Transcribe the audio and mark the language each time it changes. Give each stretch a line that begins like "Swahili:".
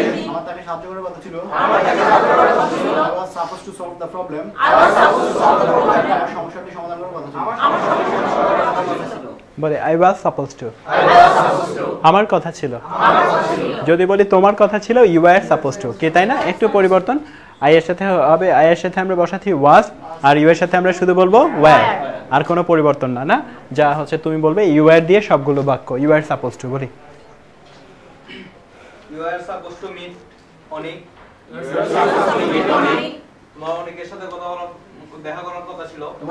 Bangla: আমার তাকে সাহায্য করার কথা ছিল।
English: I was supposed to solve the problem.
Bangla: আমার সমস্যাটি সমাধান করার কথা ছিল। বলে
English: I was supposed to
Bangla: আমার কথা ছিল। যদি বলি তোমার কথা ছিল
English: you were supposed to,
Bangla: কি তাই না? একটু পরিবর্তন, I এর সাথে হবে, I এর সাথে আমরা বসাচ্ছি was, আর you এর সাথে আমরা শুধু বলবো were, আর কোনো পরিবর্তন না, না যা হচ্ছে তুমি বলবে you were দিয়ে সবগুলো বাক্য you were supposed to। বলি
English: You are supposed to meet
Bangla: অনেক। তোমার অনেকের সাথে কথা বলার দেখা করার কথা ছিল।